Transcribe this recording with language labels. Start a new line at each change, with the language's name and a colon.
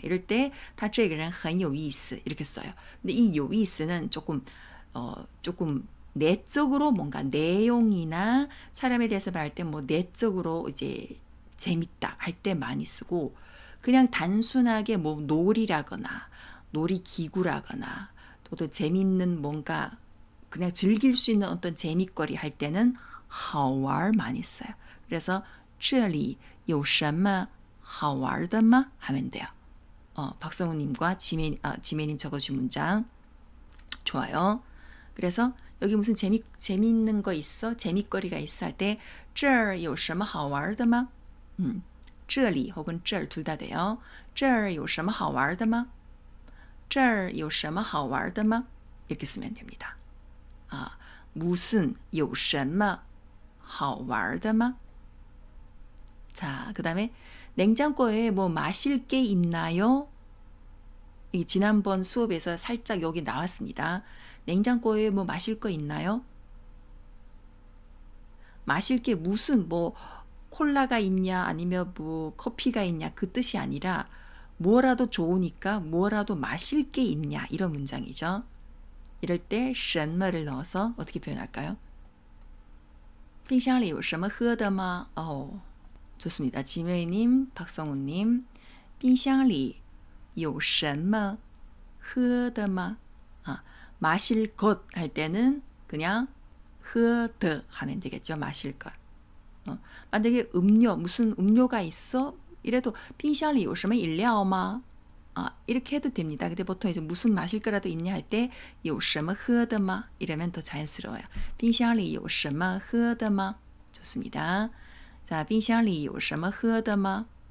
Korean: 이럴 때,
Chinese: 他这个人很有意思
Korean: 이렇게 써요. 근데 이 有意思는 조금 내적으로 뭔가 내용이나 사람에 대해서 말할 때 뭐 내적으로 이제 재밌다 할 때 많이 쓰고, 그냥 단순하게 뭐 놀이라거나 놀이기구라거나 또 재밌는 뭔가 그냥 즐길 수 있는 어떤 재밌거리 할 때는 好玩 많이 써요.
Chinese: 그래서 这里有什么好玩的吗?
Korean: 하면 돼요. 박성우님과 지매님 적어주신 문장 좋아요. 그래서 여기 무슨 재밌는 거 있어? 재밌거리가 있어 할 때
Chinese: 这儿有什么好玩的吗?
Korean: 这里 혹은 这儿 둘 다 돼요.
Chinese: 这儿有什么好玩的吗?这儿有什么好玩的吗?
Korean: 이렇게 쓰면 됩니다.
Chinese: 아, 무슨 有什么好玩的吗?
Korean: 자, 그 다음에 냉장고에 뭐 마실 게 있나요? 이 지난번 수업에서 살짝 여기 나왔습니다. 냉장고에 뭐 마실 거 있나요? 마실 게 무슨 뭐 콜라가 있냐 아니면 뭐 커피가 있냐 그 뜻이 아니라 뭐라도 좋으니까 뭐라도 마실 게 있냐 이런 문장이죠. 이럴 때 什么를 넣어서 어떻게 표현할까요?
Chinese: 冰箱里有什么喝的吗?
Korean: 좋습니다.
Chinese: 지메이님, 박성우님, 冰箱里有什么喝的吗?
Korean: 마실 것 할 때는 그냥 喝的 하면 되겠죠. 마실 것. 만약에 음료, 무슨 음료가 있어?
Chinese: 이래도 冰箱里有什么饮料吗?
Korean: 이렇게 해도 됩니다. 근데 보통 이제 무슨 마실 거라도 있냐 할 때
Chinese: 有什么喝的吗?
Korean: 이러면 더 자연스러워요.
Chinese: 冰箱里有什么喝的吗?
Korean: 좋습니다.
Chinese: 자, 冰箱里有什么喝的吗?